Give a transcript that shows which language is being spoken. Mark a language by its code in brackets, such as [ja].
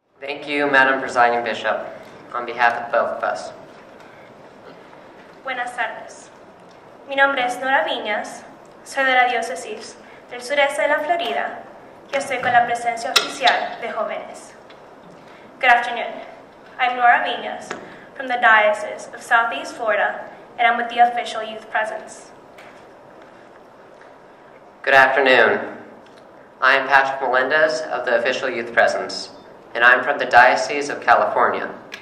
[en] Thank you, Madam Presiding Bishop, on behalf of both of us. [es] Buenas tardes. Mi nombre es Nora Vinas, soy de la Diócesis del sureste de la Florida y estoy con la presencia oficial de jóvenes. [en] Good afternoon. I'm Nora Vinas from the Diocese of Southeast Florida, and I'm with the official youth presence. Good afternoon. I am Patrick Melendez of the official youth presence, and I'm from the Diocese of California.